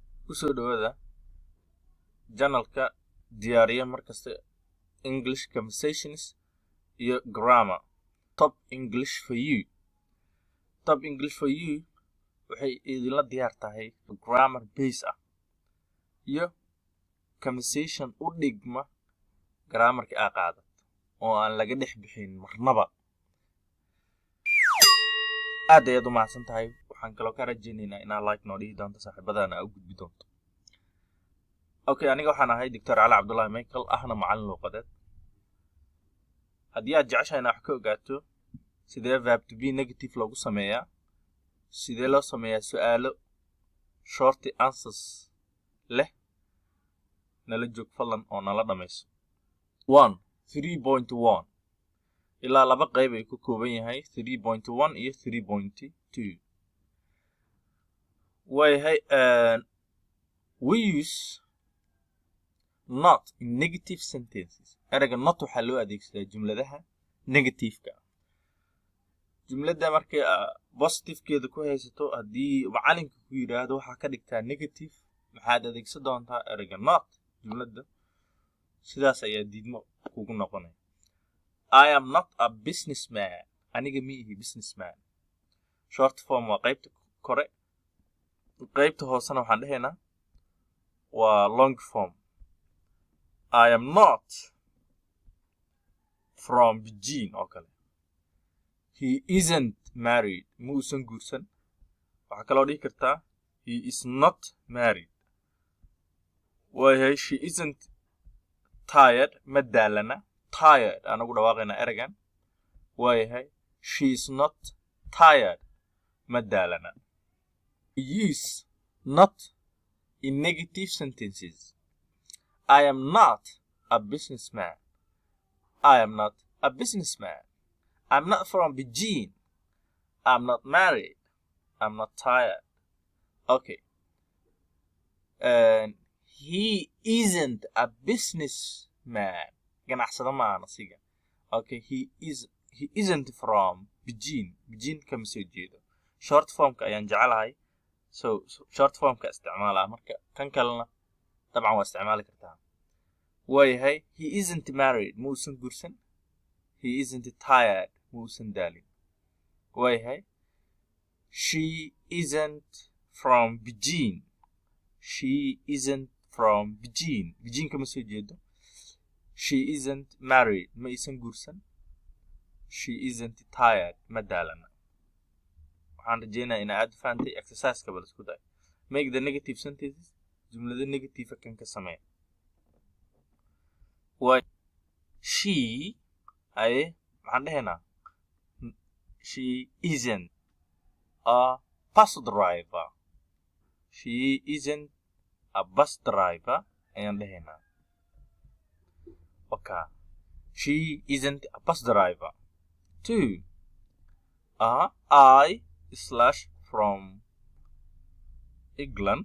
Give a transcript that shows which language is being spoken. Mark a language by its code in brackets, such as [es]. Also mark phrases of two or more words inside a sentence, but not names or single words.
[so] kusoo dhawaada janalka diyaariya markasta [en] English conversations [so] iyo grammar. [en] Top English for you. [so] Top English for you waxay idinla diyaar tahay [en] grammar base [so] ah iyo conversation u dhigma grammarka aad qaadato oo aan laga dhex bixin marnaba. aad ayaad u mahadsan tahay. waxaan kaloo ka rajaynaynaa inaad like noo dhihi doonto saaxiibadana u gudbi doonto. Okay, aniga waxaan ahay Dr. Cali Cabdullaahi Michael ahna macallin luqadeed. haddii aad jeceshahay inaad wax ka ogaato sidee [en] verb to be negative [so] loogu sameeyaa, sidee loo sameeyaa su'aalo [en] short answers [so] leh, nala joog fadlan oo nala dhamayso. 3.1 ilaa laba qayb ay ku kooban yahay 3.1 iyo 3.2. [en] We use not in negative sentences. [so] erayga not waxaa loo adeegsadaa jumladaha negative-ka. jumladda markay positive-keeda ku haysato, haddii macalinka ku yidhaahdo waxaa ka dhigtaa negative, maxaad adeegsan doontaa erayga not jumladda. sidaas ayaa diidmo kugu noqonaya. [en] I am not a businessman. [so] aniga ma ihi businessman. [en] short form [so] waa qaybta kore, qaybta hoosena waxaan dhahaynaa waa [en] long form. I am not from Beijing [so] oo kale. [en] He isn't married. [so] ma uusan guursan. waxaa kaloo dhihi kartaa [en] he is not married. she isn't tired. [so] ma daalana. tired anagu dhawaaqayna eragan. [en] she is not tired. [so] ma daalana. [en] Use not in negative sentences. I am not a businessman. I am not a businessman. I'm not from Beijing. I'm not married. I'm not tired. Okay. And he isn't a businessman. [so] ganacsada ma aha asiga. [en] Okay, he isn't from Beijing. [so] Beijing kama soo jeedo. [en] short formka [so] ayaan jecelahay. so [en] short formka [so] isticmaalaa marka kan kalena dabcan waa isticmaali kartaa. [en] he isn't married. [so] ma uusan guursan. [en] he isn't tired. [so] ma uusan daalin. [en] she isn't from Beijing. she isn't from Beijing. [so] Beijing kama soo jeedo. [en] she isn't married. [so] ma isan guursan. [en] she isn't tired. [so] ma daalana. waxaan rajaynayaa in aad fahantay exercise-ka bal isku day. [en] make the negative sentences. [so] jumlada negative kan ka samee. [en] she [so] maxaan dhahaynaa [en] she isn't a bus driver. she isn't a bus driver [so] ayaan dhahaynaa. [en] okay, she isn't a bus driver. 2 I from England.